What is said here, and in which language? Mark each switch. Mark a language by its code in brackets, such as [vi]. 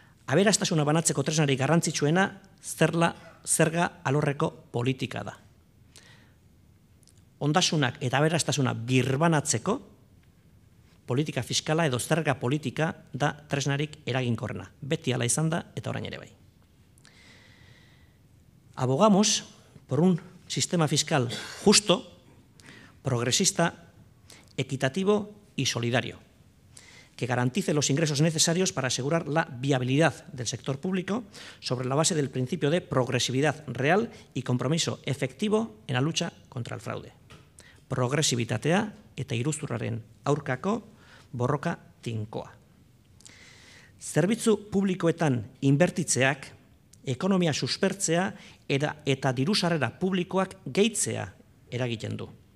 [eu] Aberastasuna banatzeko tresnari garrantzitsuena zerga alorreko politika da. Ondasunak eta aberastasuna birbanatzeko politika fiskala edo zerga politika da tresnarik eraginkorrena. Beti hala izan da eta orain ere bai. [es] Abogamos por un sistema fiscal justo, progresista, equitativo y solidario, que garantice los ingresos necesarios para asegurar la viabilidad del sector público sobre la base del principio de progresividad real y compromiso efectivo en la lucha contra el fraude. [eu] Progresibitatea eta iruzurraren aurkako borroka tinkoa. Zerbitzu publikoetan inbertitzeak, ekonomia suspertzea eta dirusarrera publikoak gehitzea eragiten du.